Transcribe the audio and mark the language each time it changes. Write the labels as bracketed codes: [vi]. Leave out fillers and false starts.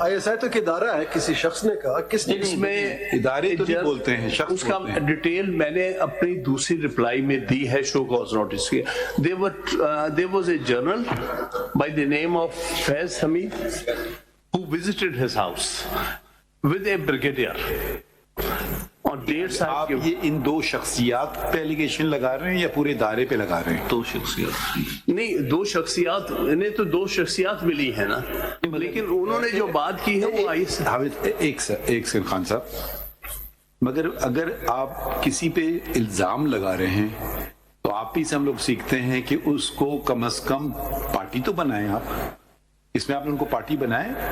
[ur] I S I تو ایک ادارہ ہے، کسی شخص نے کہا، کس نے؟ اس میں ادارے تو نہیں بولتے ہیں، شخص اس کا ڈیٹیل میں نے اپنی دوسری رپلائی میں دی ہے، شو کاز نوٹس کی۔ [en] There was a journal by the name of Faiz Hamid who visited his house with a brigadier on date صاحب [ur] آپ یہ ان دو شخصیات پہ ایلیگیشن لگا رہے ہیں یا پورے ادارے پہ لگا رہے ہیں؟ دو شخصیات نہیں، دو شخصیات، انہیں تو دو شخصیات ملی ہے نا، لیکن انہوں نے جو بات کی ہے وہ آئی ایک سر خان صاحب، مگر اگر آپ کسی پہ الزام لگا رہے ہیں تو آپ ہی سے ہم لوگ سیکھتے ہیں کہ اس کو کم از کم پارٹی تو بنائیں۔ آپ اس میں آپ نے ان کو پارٹی بنائے؟